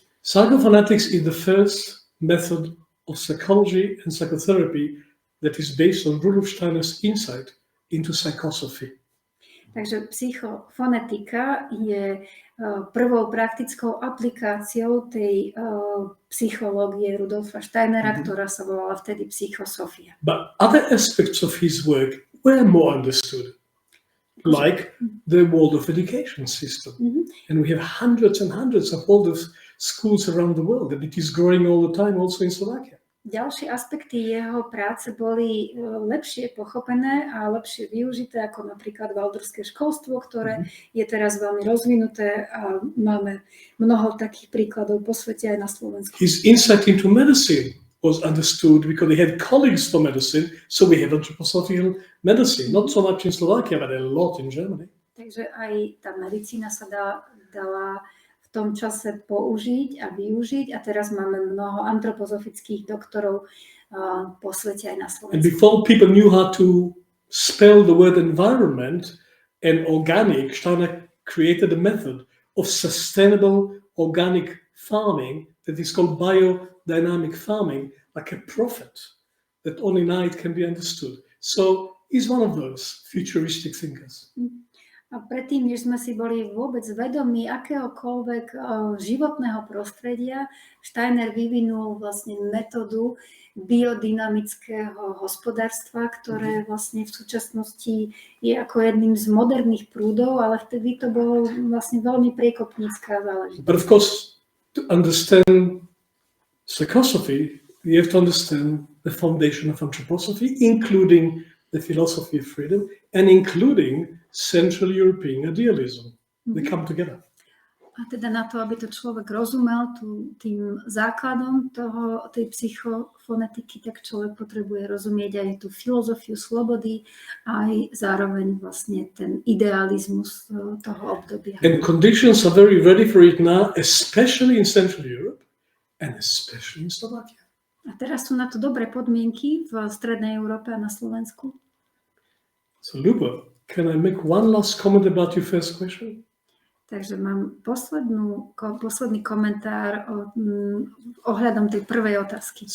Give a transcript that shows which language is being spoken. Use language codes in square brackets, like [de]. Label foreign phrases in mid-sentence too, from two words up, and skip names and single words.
[en] Psychophonetics is the first method of psychology and psychotherapy that is based on Rudolf Steiner's insight into psychosophy. [sk] Takže psychofonetika je prvou praktickou aplikáciou tej psychológie Rudolfa Steinera, ktorá sa volala vtedy psychosofia. [en] But other aspects of his work were more understood, like the world of education system. And we have hundreds and hundreds of all those schools around the world, and it is growing all the time also in Slovakia. [sk] Ďalšie aspekty jeho práce boli lepšie pochopené a lepšie využité, ako napríklad waldorfské školstvo, ktoré je teraz veľmi rozvinuté a máme mnoho takých príkladov po svete aj na Slovensku. [en] His insight into medicine was understood because he had colleagues for medicine, so we have anthroposophical medicine, not so much in Slovakia, but a lot in Germany. [sk] Takže aj tá medicína sa dala v tom čase použiť a využiť a teraz máme mnoho antropozofických doktorov po svete aj na Slovensku. [en] And before people knew how to spell the word environment and organic, Steiner created a method of sustainable organic farming that is called biodynamic farming, like a prophet that only now it can be understood. So he's one of those futuristic thinkers. [sk] A predtým, než sme si boli vôbec vedomí akéhokoľvek životného prostredia, Steiner vyvinul vlastne metódu biodynamického hospodárstva, ktoré vlastne v súčasnosti je ako jedným z moderných prúdov, ale vtedy to bolo vlastne veľmi priekopnícka záležitosť. [en] But of course, to understand psychosophy, you have to understand the foundation of anthroposophy, including the philosophy of freedom, and including Central European idealism. They come together. [sk] A teda na to, aby to človek rozumel tým základom tej psychofonetiky, tak človek potrebuje rozumieť aj tú filozofiu slobody, aj zároveň vlastne ten idealizmus toho obdobia. [en] And conditions are very ready for it now, especially in Central Europe and especially in Slovakia. [sk] A teraz sú na to dobré podmienky v Strednej Európe a na Slovensku. [en] So Ľubo, can I make one last comment about your first question? [sk] Takže mám posledný komentár ohľadom tej prvej otázky.